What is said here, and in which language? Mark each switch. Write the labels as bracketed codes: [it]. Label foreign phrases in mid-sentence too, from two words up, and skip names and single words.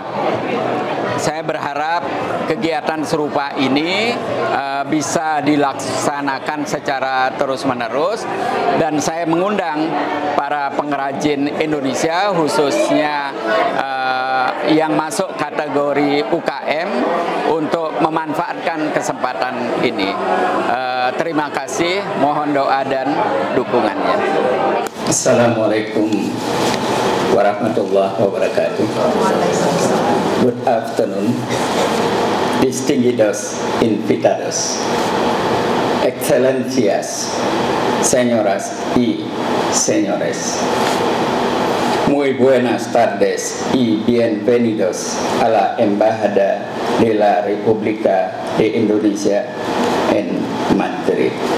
[id] Saya berharap kegiatan serupa ini bisa dilaksanakan secara terus-menerus, dan saya mengundang para pengrajin Indonesia khususnya yang masuk kategori UKM untuk memanfaatkan kesempatan ini. Terima kasih, mohon doa dan dukungannya. [ar] السلام عليكم ورحمة الله وبركاته. [en] Good afternoon, [es] distinguidos invitados, excelencias, señoras y señores. Muy buenas tardes y bienvenidos a la Embajada de la República de Indonesia en Madrid.